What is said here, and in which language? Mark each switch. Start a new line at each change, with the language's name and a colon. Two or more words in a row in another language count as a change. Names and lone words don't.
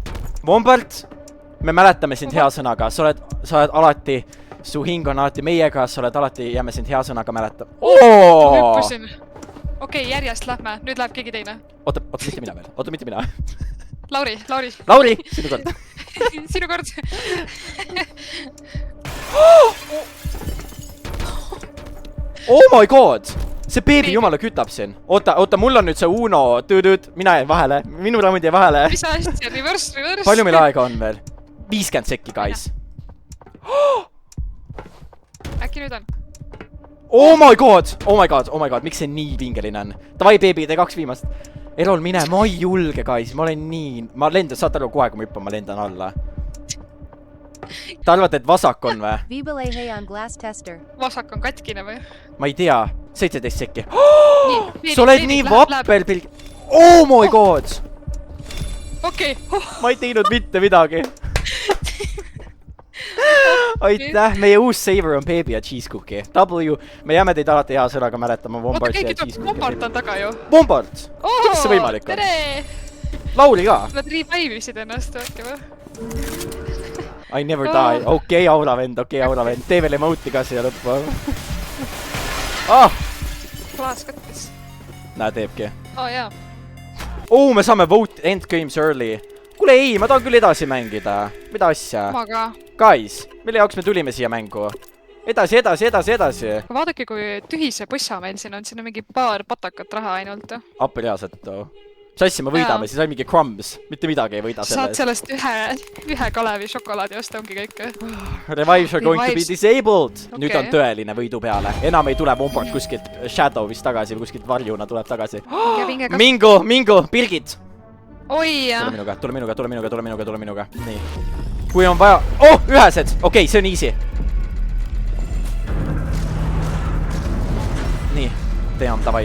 Estonian: Wombard, me mäletame sind hea sõnaga. Sa oled alati, su hing on alati meiega, sa oled alati, jääme sind hea sõnaga mäletama. Hüppusin. Okei, järjest lähme. Nüüd läheb keegi teine. Oota, mitte mina. Lauri. Lauri, sinu kord. Sinu kord.
English: Oh my god!
Estonian: See beebi jumala kütab siin. Oota, mul on nüüd see Uno tüüdüüd. Mina jäin vahele. Minu raamid jäi vahele. Mis asja? Reverse. Palju meil aega on veel? 50 sekki, guys. Äkki nüüd on?
English: Oh my god.
Estonian: Miks see nii pingeline on? Davai, beebi, tee 2 viimast. Erol, mine. Ma ei julge, guys. Ma olen nii... Ma lendan, saad aru, kohe kui ma hüppan, ma lendan alla. Ta arvate, et vasak on või? Vasak on katkine või? Ma ei tea. 17 sekki. Sa oled nii vapper pilg...
English: Oh my god!
Estonian: Okei. Ma ei teinud mitte midagi. Aitäh, meie uus saver on beebi ja
English: cheese cookie.
Estonian: W, me jääme teid alati hea sõnaga mäletama. Oota, keegi tuleb. Wombard on taga ju. Wombard? Kuidas see võimalik on? Tere! Lauri ka? Nad revive'isid ennast äkki või?
English: I never die.
Estonian: Okei, aura vend. Tee veel emote'i ka siia lõppu. Klaas kattis. Näe, teebki. Jaa. Me saame
English: vote end games early.
Estonian: Kuule ei, ma tahan küll edasi mängida. Mida asja? Ma ka. Guys, mille jaoks me tulime siia mängu? Edasi. Vaadake, kui tühi see põssa meil siin on. Siin on mingi paar patakat raha ainult. Apeliaset too. Mis asja me võidame, siis on mingi crumbs. Mitte midagi ei võida sellest. Saad sellest ühe Kalevi šokolaadi osta, ongi kõik.
English: Revives are going to be disabled.
Estonian: Nüüd on tõeline võidu peale. Enam ei tule Wombard kuskilt Shadow'ist tagasi või kuskilt varjuna tuleb tagasi. Mingo, Birgit. Oi, jah. Tule minuga. Nii. Kui on vaja... ühesed. Okei, see on easy. Nii. Team, davai.